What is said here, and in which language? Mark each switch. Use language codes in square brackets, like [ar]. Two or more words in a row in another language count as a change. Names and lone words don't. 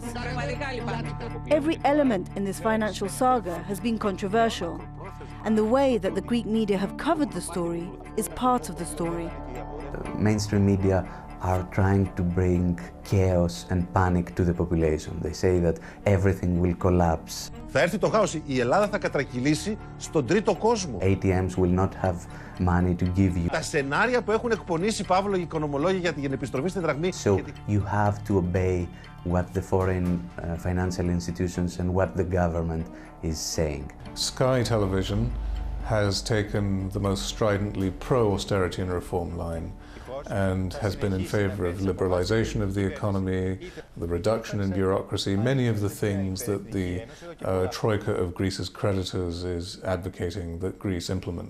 [en] Every element in this financial saga has been controversial, and the way that the Greek media have covered the story is part of the story. Mainstream media are trying to bring chaos and panic to the population. They say that everything will collapse. [el] Θα έρθει το χάος. Η Ελλάδα θα κατρακυλήσει στον τρίτο κόσμο. [en] ATMs will not have money to give you. [el] Τα σενάρια που έχουν εκπονήσει Παύλο οι οικονομολόγοι για την επιστροφή στην δραχμή. [en] So you have to obey what the foreign financial institutions and what the government is saying. Sky Television has taken the most stridently pro-austerity and reform line and has been in favour of liberalisation of the economy, the reduction in bureaucracy, many of the things that the troika of Greece's creditors is advocating that Greece implement.